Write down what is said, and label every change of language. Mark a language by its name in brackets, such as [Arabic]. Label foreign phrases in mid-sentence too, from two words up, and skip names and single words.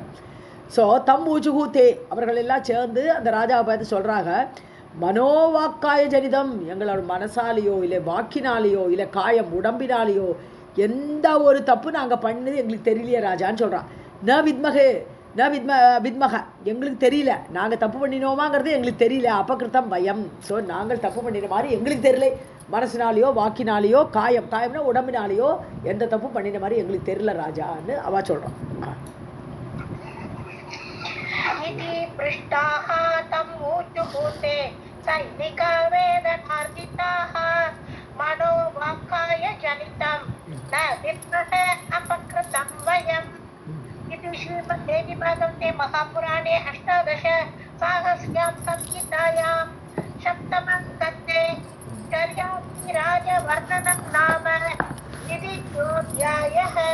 [Tamil] ஸோ [Sanskrit] तम् ऊचुः ते, [Tamil] அவர்கள் எல்லாம் சேர்ந்து அந்த ராஜாவை பார்த்து சொல்கிறாங்க, [Sanskrit] मनोवाक्काय जनितम्, [Tamil] எங்களோட மனசாலேயோ இல்லை வாக்கினாலேயோ இல்லை காயம் உடம்பினாலேயோ எந்த ஒரு தப்பு நாங்கள் பண்ணது எங்களுக்கு தெரியலையே ராஜான்னு சொல்கிறான். வித்மக, எங்களுக்கு தெரியல, நாங்கள் தப்பு பண்ணினோமாங்கிறது எங்களுக்கு தெரியல. [Sanskrit] अपकृतम् वयम्, [Tamil] ஸோ நாங்கள் தப்பு பண்ணின மாதிரி எங்களுக்கு தெரியல, மனசினாலேயோ வாக்கினாலேயோ காயம்னா உடம்பினாலேயோ எந்த தப்பு பண்ணின மாதிரி எங்களுக்கு தெரியல ராஜான்னு அவ சொல்கிறான். [Sanskrit] सैनिका वेदनार्जिताः मनोवाक्काय जनितं न विद्महे अपकृतं वयम्. इति श्रीमद्देवीभागवते महापुराणे अष्टादश साहस्र्यां संहितायां सप्तमं स्कन्धे चर्यातिराजवर्णनं नाम द्वितीयोऽध्यायः.